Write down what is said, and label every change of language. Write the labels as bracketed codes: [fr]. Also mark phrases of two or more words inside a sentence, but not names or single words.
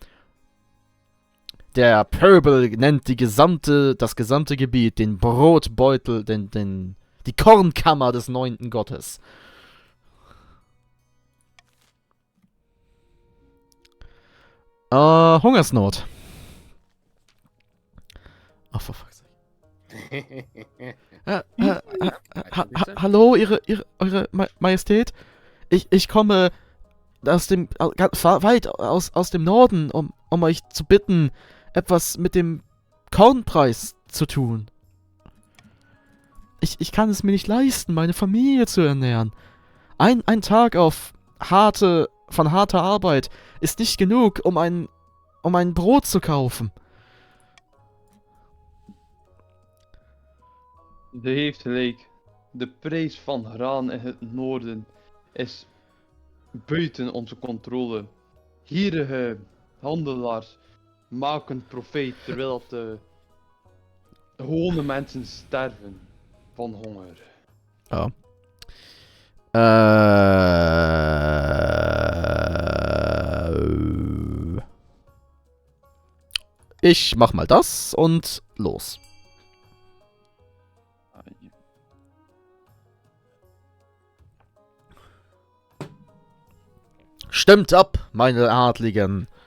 [de] Der Pöbel nennt das gesamte Gebiet den Brotbeutel, die Kornkammer des 9. Gottes. Hungersnot. [en] Oh, for fuck's sake. [de] Hallo, Eure Majestät? Ich komme weit aus dem Norden, um euch zu bitten, etwas mit dem Kornpreis zu tun. Ich kann es mir nicht leisten, meine Familie zu ernähren. Ein Tag von harter Arbeit ist nicht genug, um ein Brot zu kaufen. [nl] De heeft gelijk. De prijs van graan in het noorden is buiten onze controle. Gierige handelaars maken profijt terwijl dat de gewone mensen sterven van honger. [de] Oh. Ich mach mal das und los. Stimmt ab, meine Adligen.